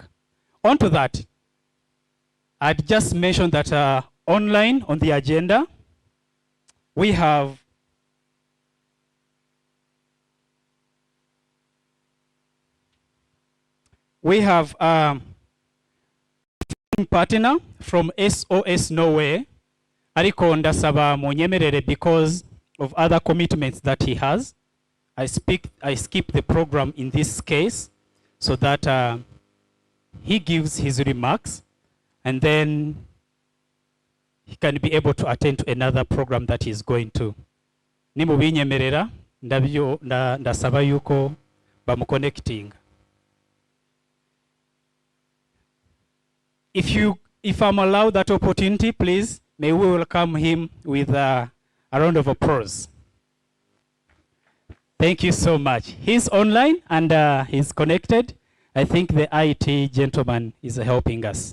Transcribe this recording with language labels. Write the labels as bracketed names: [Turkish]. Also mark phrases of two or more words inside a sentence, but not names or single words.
[English] On to that, I'd just mentioned that online on the agenda, we have partner from SOS Norway, [Kinyarwanda] ariko ndasaba munyemerere [English] because of other commitments that he has. I skip the program in this case so that he gives his remarks and then he can be able to attend to another program that he's going to. [Kinyarwanda] Nimubinyemerera ndasaba yuko bamuconnecting. [English] If I'm allowed that opportunity, please, may we welcome him with a round of applause. Thank you so much. He's online and he's connected. I think the IT gentleman is helping us.